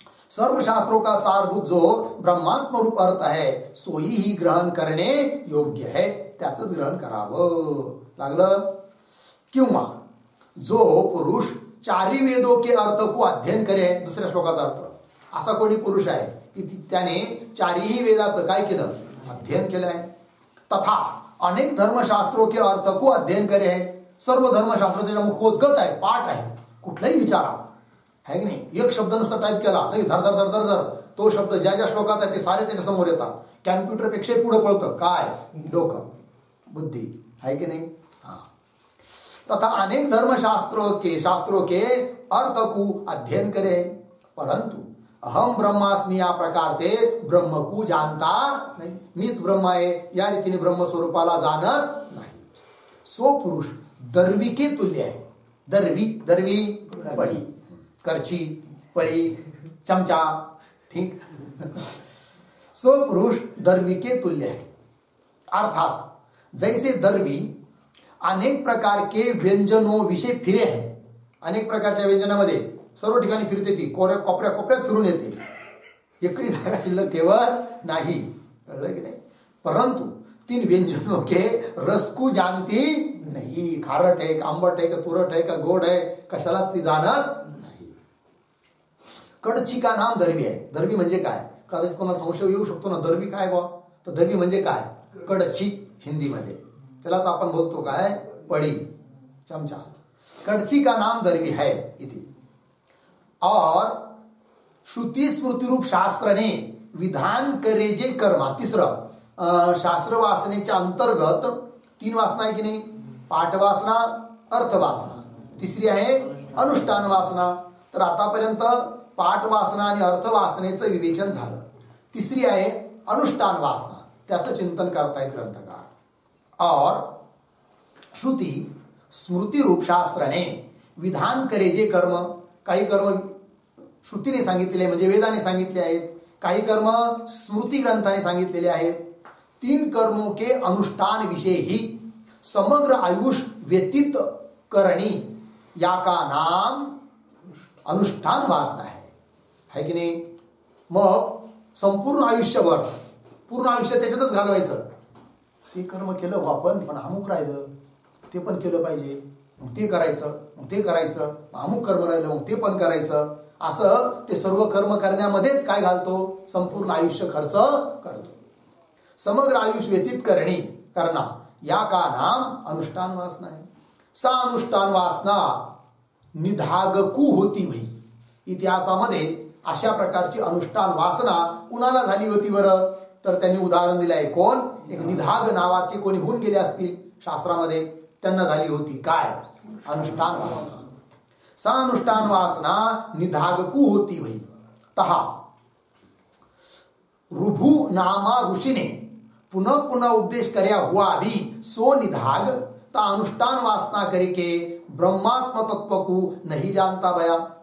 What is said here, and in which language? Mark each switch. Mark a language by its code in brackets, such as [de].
[hi] सर्व शास्त्रों का सारभूत जो ब्रह्मात्म रूप अर्थ है, सोयी ही ग्रहण करणे योग्य है, [mr] त्याचंच ग्रहण करावं लागलं. [hi] किंवा जो पुरुष चारी वेदों के अर्थ को अध्ययन करे, [mr] दुसऱ्या श्लोकाचा अर्थ, असा कोणी पुरुष आहे त्याने चारही वेदाचं काय केलं, अध्ययन केलं आहे. [hi] तथा अनेक धर्मशास्त्रों के अर्थ को अध्ययन करे है. [mr] सर्व धर्मशास्त्र त्याच्या मुखोद्गत आहे, पाठ आहे. कुठलाही विचारा है की नाही, एक शब्द नुसता टाईप केला नाही, धर धर धर धर धर तो शब्द ज्या ज्या श्लोकात आहे ते सारे त्याच्या समोर येतात. कॅम्प्युटरपेक्षा पुढे पळतं काय, डोकं, बुद्धी है की नाही. [hi] तथा अनेक शास्त्रों के अर्थ को अध्ययन करे, परंतु अहम ब्रह्मास्मी या प्रकार ते ब्रह्म को जानता नाही. [mr] मीच ब्रह्म आहे या रीतीने ब्रह्म स्वरूपाला जाणत नाही. [hi] सो पुरुष दर्वी के तुल्य आहे. दर्वी पळी, करची, पळी, चमचा, ठीक. सो पुरुष दर्वी के तुल्य है. अर्थात जैसे दर्वी अनेक प्रकार के व्यंजनों विषय फिरे है. [mr] अनेक प्रकारच्या व्यंजनामध्ये सर्व ठिकाणी फिरते, ती कोपऱ्यात फिरून येते, एकही जागा शिल्लक ठेवत नाही, कळलं की नाही. [hi] परंतु तीन व्यंजनों के रस को जानती नहीं. [mr] खारट आहे का, आंबट आहे का, तुरट आहे का, गोड आहे, कशालाच ती जाणत नाही. [hi] कडची का नाम [mr] दर्वी आहे. दर्वी म्हणजे काय, कदाचित कोणाला संशय येऊ शकतो ना, दर्वी काय बा, तर दर्वी म्हणजे काय, कडची हिंदीमध्ये, त्यालाच आपण बोलतो काय, पडी, चमचा. [hi] कडची का नाम दर्वी है इति. और श्रुति स्मृति रूप शास्त्र ने विधान करे जे कर्म. [mr] तिसरं शास्त्र वासनेच्या अंतर्गत तीन वासना आहे की नाही, पाठ वासना, अर्थ वासना, तिसरी आहे अनुष्ठान वासना. तर आतापर्यंत पाठ वासना आणि अर्थ वासनेचं विवेचन झालं. तिसरी आहे अनुष्ठान वासना, त्याचं चिंतन करतायत ग्रंथकार. [hi] और श्रुति स्मृति रूप शास्त्राने विधान करे जे कर्म, [mr] काही कर्म श्रुतीने सांगितलेले म्हणजे वेदाने सांगितले आहेत, काही कर्म स्मृती ग्रंथाने सांगितलेले आहेत. [hi] तीन कर्मों के अनुष्ठान विषय ही समग्र आयुष व्यतीत करणी या का नाम अनुष्ठान वासना है की नाही. [mr] मग संपूर्ण आयुष्यभर, पूर्ण आयुष्य त्याच्यातच घालवायचं. ते कर्म केलं हो आपण, पण अमुक राहिलं, ते पण केलं पाहिजे, मग ते करायचं, मग ते करायचं, अमुक कर्म राहिलं मग ते पण करायचं. असं ते सर्व कर्म करण्यामध्येच काय घालतो, संपूर्ण आयुष्य खर्च करतो. [hi] समग्र आयुष्य व्यतीत करना या का नाम अनुष्ठान वासना है. सा अनुष्ठान वासना निधागकू होती भाई. [mr] इतिहासामध्ये अशा प्रकारची अनुष्ठान वासना कुणाला झाली होती बरं, तर त्यांनी उदाहरण दिलं आहे. कोण, एक निधाग नावाचे कोणी होऊन गेले असतील शास्त्रामध्ये, त्यांना झाली होती काय, अनुष्ठान वासना. [hi] सा अनुष्ठान वासना निधागकू होती भाई. तहा रुभु नामा ऋषि ने पुनः पुनः उपदेश कर्या हुआ भी सो निधाग ता अनुष्ठान वासना करके ब्रह्मात्म तत्व को नहीं जानता भया.